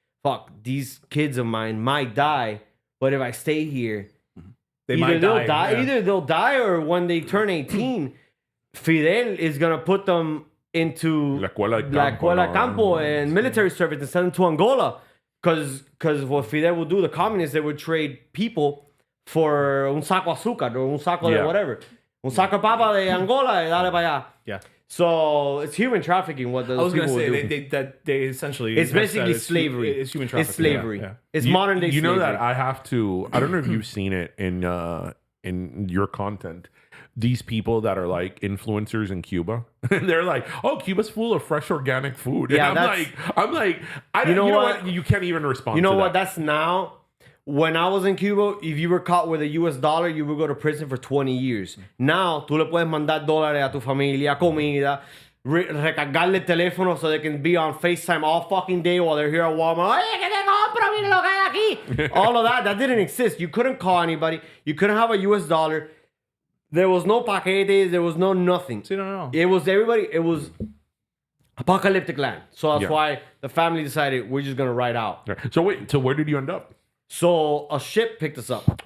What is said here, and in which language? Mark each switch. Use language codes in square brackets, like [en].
[en] Fuck, these kids of mine might die, but if I stay here, either they'll die, or when they turn 18, Fidel is gonna put them into [es] La Escuela [en] Campo and military service and send them to Angola, because what Fidel would do, the communists, they would trade people for [es] un saco azúcar [en] or [es] un saco de [en] whatever. [es] Un saco de papa de Angola y dale para allá. [en] Yeah. So it's human trafficking. What those people would do. They essentially. It's basically slavery. It's human trafficking. It's slavery. Yeah. It's modern day. You know slavery. that I have to. I don't know if you've seen it in your content. These people that are like influencers in Cuba, they're like, "Oh, Cuba's full of fresh organic food." Yeah, and I'm like, you know what? You can't even respond. You know to what? That. That's now. When I was in Cuba, if you were caught with a US dollar, you would go to prison for 20 years. Now, [es] tú le puedes mandar dólares a tu familia, comida, recargarle el teléfono [en] so they can be on FaceTime all fucking day while they're here at Walmart. [es] Oye, que te compro, mira lo que hay aquí. [en] All of that didn't exist. You couldn't call anybody. You couldn't have a US dollar. There was no paquetes. There was no nothing. See, no. It was everybody. It was apocalyptic land. So that's why the family decided we're just going to ride out. So wait, so where did you end up? So a ship picked us up.